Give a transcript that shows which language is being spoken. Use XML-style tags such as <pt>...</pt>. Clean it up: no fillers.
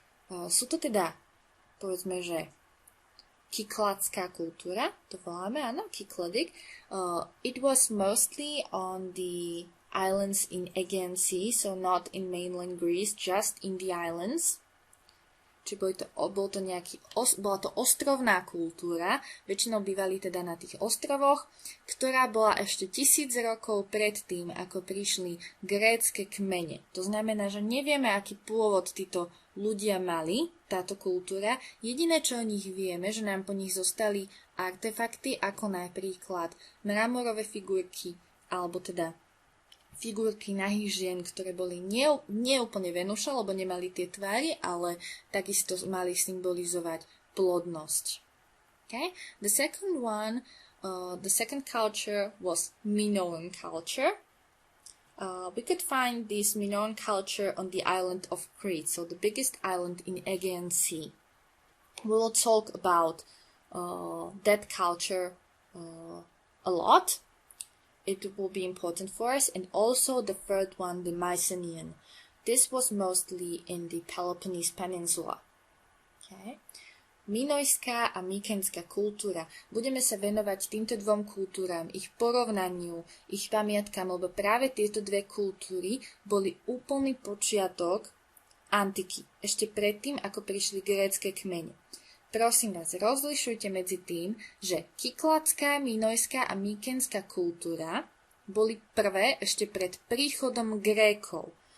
<sk>Sú to teda, povedzme, že Cycladská kultúra, to voláme, áno, Cycladic.</sk> <en>It was mostly on the islands in Aegean Sea, so not in mainland Greece, just in the islands.</en> <sk>Čiže bola to ostrovná kultúra, väčšinou bývali teda na tých ostrovoch, ktorá bola ešte 1000 rokov pred tým, ako prišli grécke kmene. To znamená, že nevieme, aký pôvod títo ľudia mali, táto kultúra. Jediné, čo o nich vieme, že nám po nich zostali artefakty, ako napríklad mramorové figurky, alebo teda figurky nahých žien, ktoré boli nie úplne Venuša, lebo nemali tie tvary, ale takisto mali symbolizovať plodnosť. Okay?</sk> <en>The second culture was Minoan culture. We could find this Minoan culture on the island of Crete, so the biggest island in Aegean Sea. We will talk about that culture a lot. It will be important for us, and also the third one, the Mycenaean. This was mostly in the Peloponnese Peninsula.</en> <sk>Okay. Minojská a mykenská kultúra. Budeme sa venovať týmto dvom kultúram, ich porovnaniu, ich pamiatkám, lebo práve tieto dve kultúry boli úplný počiatok antiky, ešte predtým, ako prišli grécke kmene. Prosím vás, rozlišujte medzi tým, že kykladská, minojská a mykenská kultúra boli prvé ešte pred príchodom Grékov.</sk>